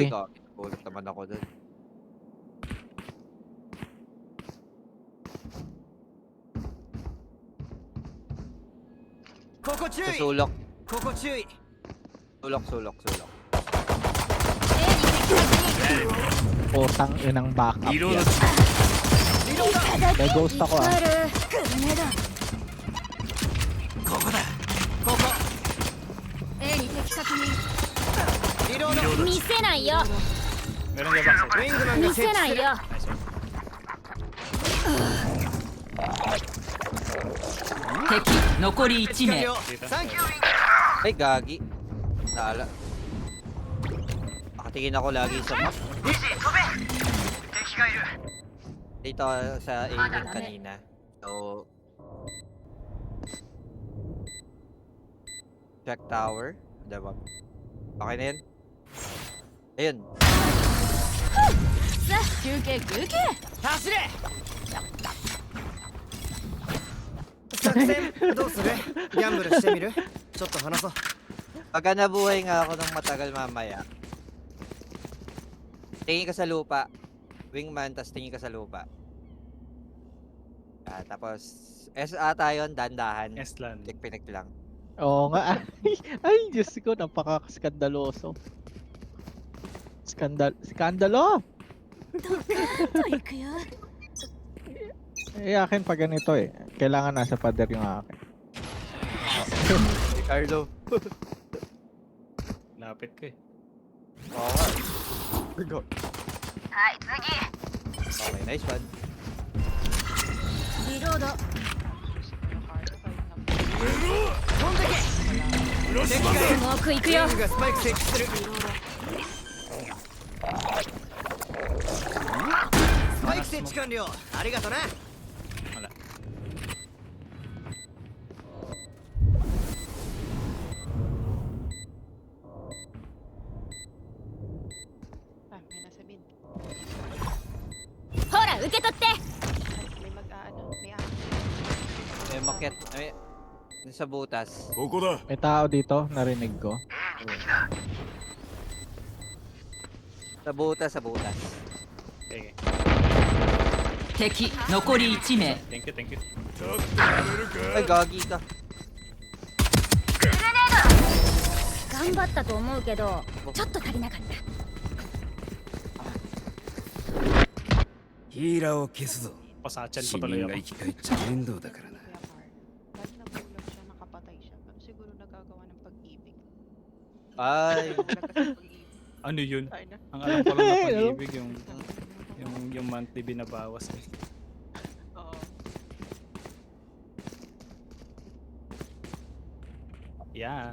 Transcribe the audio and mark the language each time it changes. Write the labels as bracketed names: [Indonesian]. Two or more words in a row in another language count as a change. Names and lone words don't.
[Filipino] Ay, ulit naman ako dun. Sa sulok. Sulok. Putang inang backup yan. May ghost ako ah. [Japanese] 見せないよ [Filipino] Meron ka ba? [Japanese] 見せないよ敵残り1名 [Filipino] Ay, gagi. Nala. Nakatingin ako lagi sa map. Dito sa alien kanina. So... [English] Check tower. [Filipino] Diba? Okay na yun? Ayun. [Japanese] さあ休憩休憩走れ作戦どうするギャンブルしてみるちょっと話そう [Filipino] Pagka nabuhay nga ako ng matagal mamaya, tingin ka sa lupa. Wingman, tas tingin ka sa lupa. Tapos, S ata yun, dandahan. Estland. Pinik lang. Oo nga. Ay, Diyos ko, napaka-skandaloso. Skandalo! [Japanese] ドカーンといくよ [Filipino] Eh, akin pa ganito eh. Kailangan nasa pader yung akin. Carlo. Lapit ka eh. Oo nga. [English] Go. Okay, nice one. [Japanese] リロード [English] Yung hard to fight na. [Japanese] 飛んでけ敵がいるスモークいくよリングがスパイク設置するスパイク設置完了ありがとな [Filipino] Wala. Ah, may nasa bin. [Japanese] ほら受け取って [Filipino] Ay, may mag-aano. May aano. May maket. May... Sa butas. [Japanese] ここだ [Filipino] May tao dito, narinig ko. Sa butas. Okay. [Japanese] 敵残り1名 [English] Thank you, thank you. [Japanese] ちょっとやれる [Filipino] Ay, [Japanese] か [Filipino] gagi ka. [Japanese] 頑張ったと思うけどちょっと足りなかったヒーラーを消すぞ [Filipino] Pasachan [Japanese] 市 [Filipino] pa tuloy [Japanese] 民が [Filipino] ako. [Japanese] 生き返っちゃ面倒だからな [Filipino] Kuya Mark. Kahit nabulog siya, nakapatay siya. Pero siguro nagagawa ng pag-ibig. Ay. Nagulat ka sa pag-ibig. Ano yun? Ay na. Ang alam ko lang na pag-ibig yung monthly binabawas eh. Oo. [English] Yeah.